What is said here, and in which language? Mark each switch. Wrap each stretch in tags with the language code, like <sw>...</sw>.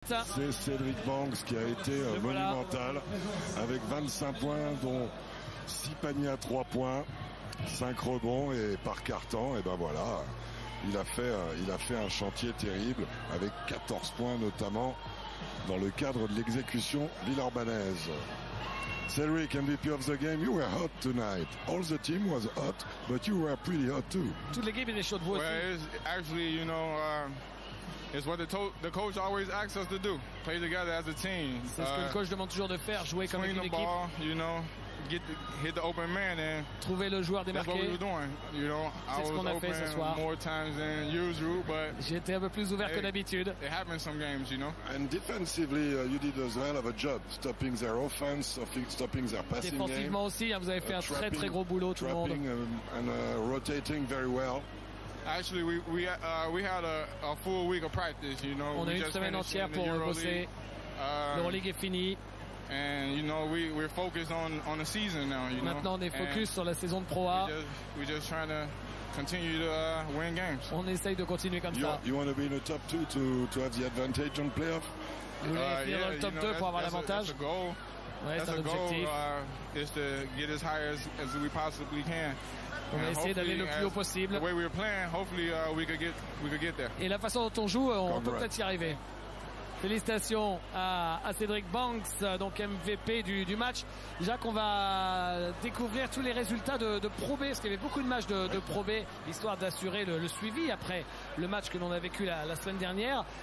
<fr>C'est Cédric Banks qui a été monumental avec 25 points dont 6 paniers à 3 points, 5 rebonds et par carton. Et ben voilà, il a fait un chantier terrible avec 14 points notamment dans le cadre de l'exécution villeurbannaise.</fr> <en>Cédric, MVP of the game, you were hot tonight. All the team was hot, but you were pretty hot too.</en> <fr>Toute l'équipe était chaude, vous aussi.</fr> <en>Well, actually, you know, it's what the coach always asks us to do, play together as a team.</en> <fr>C'est ce que le coach demande toujours de faire, jouer comme une équipe.</fr> <en>Ball, you know, hit the open man and</en> <fr>trouver le joueur démarqué.</fr> <en>That's what we were doing. You know,</en> <fr>c'est ce qu'on a fait ce soir.</fr> <en>More times than usual, but</en> <fr>j'étais un peu plus ouvert que d'habitude.</fr> <en>It happens some games, you know. And defensively, you did as well of a job, stopping their offense, stopping their passing game.</en> <fr>Défensivement aussi, vous avez fait un très gros boulot, tout le monde.</fr> <en>And rotating very well. Actually, we had a full week of practice, you know.</en> <fr>On a une semaine entière pour bosser. L'Euroleague est finie.</fr> <en>And you know we're focused on the season now. You</en> <fr>Maintenant, on est focus sur la saison de Pro A.</fr> <en>We're just trying to continue to win games.</en> <fr>On essaye de continuer comme ça.</fr> <en>You want to be in the top 2 to have the advantage on playoff?</en> <fr>Vous voulez finir dans le top 2 pour avoir l'avantage? Ouais, c'est un objectif.</fr> <en>Is to get as high as we possibly can.</en> <fr>On va essayer d'aller le plus haut possible.</fr> <en>The way we're playing, hopefully we could get there.</en> <fr>Et la façon dont on joue, on peut peut-être y arriver. Félicitations à Cédric Banks, donc MVP du match. Jacques, on va découvrir tous les résultats de Pro B, parce qu'il y avait beaucoup de matchs de Pro B, histoire d'assurer le suivi après le match que l'on a vécu la semaine dernière.</fr>